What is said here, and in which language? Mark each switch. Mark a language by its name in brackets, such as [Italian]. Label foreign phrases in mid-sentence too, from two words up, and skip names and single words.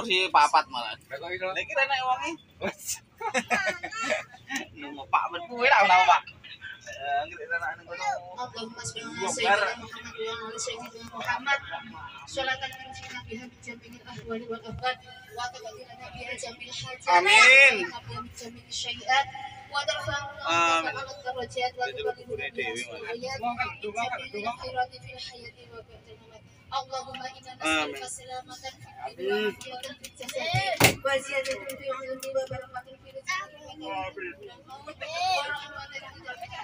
[Javanese] papat malah. Lagi ana wonge. Nunggu Pak ben kuwi ra ono Pak. Ngerti ana ngono. [Arabic] اللهم صل على سيدنا محمد وعلى سيدنا محمد. صلاة تنجينا بها من جميع الأهوال والآفات وتقضي لنا بها جميع الحاجات. Amin. من جميع السيئات وترفعنا على درجات وتبلغنا بها جميع الخيرات في الحياة وبعد الممات. اللهم إنا نسألك سلامة في الدنيا وفي الجسد وزيادة في العلم وبركة في الرزق ورحمة في